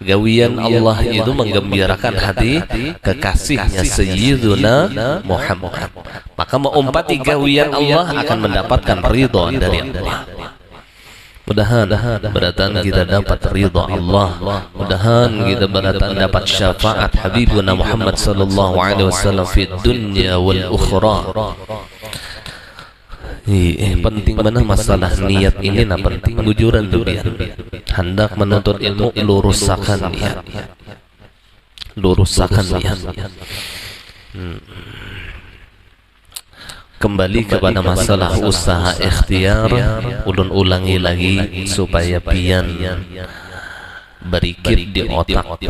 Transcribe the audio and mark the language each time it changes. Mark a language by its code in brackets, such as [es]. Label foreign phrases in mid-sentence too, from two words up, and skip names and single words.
[bjn] Gawian Allah itu menggembirakan hati kekasihnya Sayyiduna Muhammad. Maka mengumpati gawian Allah akan mendapatkan ridha dari Allah. Mudah-mudahan beratan kita dapat ridha Allah. Mudah-mudahan kita beratan dapat syafaat Habibuna Muhammad [ar] صلى الله عليه وسلم في الدنيا والآخرة. [bjn] Penting mana masalah niat ini, nah penting bujuran dunia. Hendak menuntut ilmu, luruskan niat. Luruskan niat. Kembali kepada masalah usaha ikhtiar, ulun ulangi lagi supaya pian berikir di otak.